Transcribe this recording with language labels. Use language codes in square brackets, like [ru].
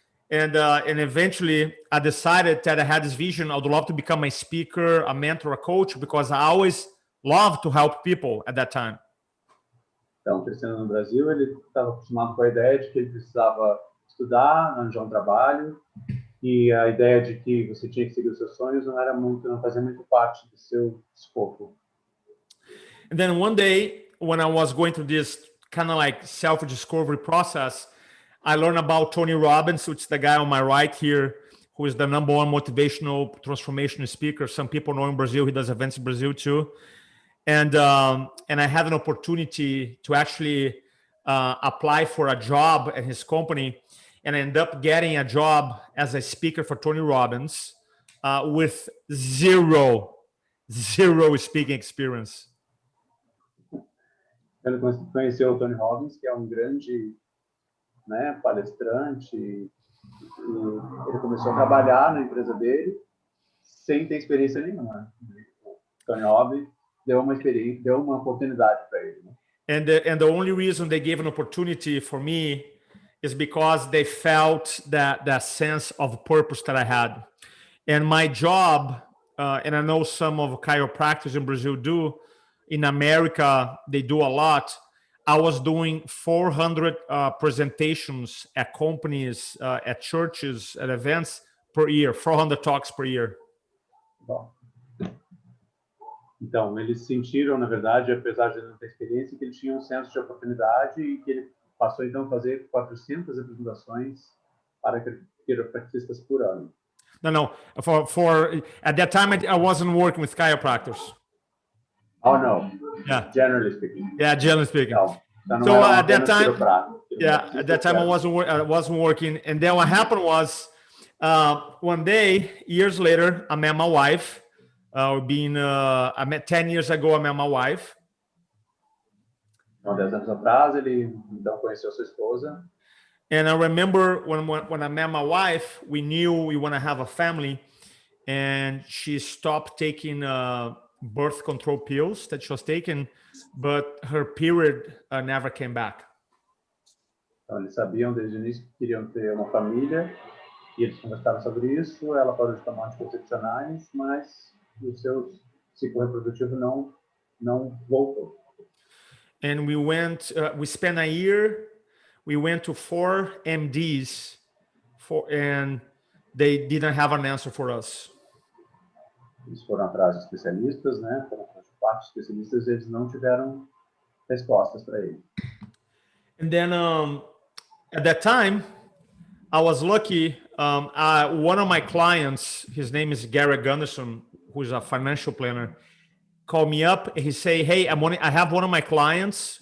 [en] And eventually I decided that I had this vision. I would love to become a speaker, a mentor, a coach, because I always loved to help people at that time. [pt] Então, crescendo no Brasil, ele estava acostumado com a ideia de que ele precisava estudar, arranjar um trabalho, e a ideia de que você tinha que seguir os seus sonhos não fazia muito parte do seu escopo. [en] And then one day, when I was going through this kind of like self-discovery process, I learned about Tony Robbins, which is the guy on my right here, who is the #1 motivational transformational speaker. Some people know in Brazil, he does events in Brazil too. And I had an opportunity to actually apply for a job at his company, and I ended up getting a job as a speaker for Tony Robbins with zero speaking experience. [pt] Ele conheceu o Tony Robbins, que é um grande, né, palestrante, e ele começou a trabalhar na empresa dele sem ter experiência nenhuma. O Tony Robbins deu uma oportunidade para ele. Né? [en] And the only reason they gave an opportunity for me is because they felt that sense of purpose that I had. And my job, and I know some of chiropractors in Brazil do, in America, they do a lot. I was doing 400 presentations at companies, at churches, at events per year, 400 talks per year. [pt] Bom. Então, eles sentiram, na verdade, apesar de não ter experiência, que ele tinha um senso de oportunidade e que ele passou, então, a fazer 400 apresentações para quiropraxistas por ano. [en] No. At that time, I wasn't working with chiropractors. Oh, no. Yeah. Generally speaking. Yeah, generally speaking. [pt] Então [en] So [pt] era [en] at that [pt] apenas [en] time, [pt] quiropraxista, [en] at that time I wasn't working, and then what happened was, one day, years later, I met my wife. I met 10 years ago. I met my wife, [pt] Então, 10 anos atrás, ele então conheceu sua esposa. [en] and I remember when I met my wife, we knew we want to have a family, and she stopped taking birth control pills that she was taking, but her period never came back. [pt] Então, eles sabiam desde o início que queriam ter uma família, e eles conversaram sobre isso. Ela parou de tomar anticoncepcionais, mas o seu ciclo reprodutivo não voltou. [en] And we spent a year, we went to 4 MDs, and they didn't have an answer for us. [pt] Eles foram atrás de especialistas, né? Foram atrás de 4 especialistas, e eles não tiveram respostas para ele. [en] And then at that time, I was lucky. One of my clients, his name is Gary Gunderson, who's a financial planner, called me up and he say, "Hey, I have one of my clients.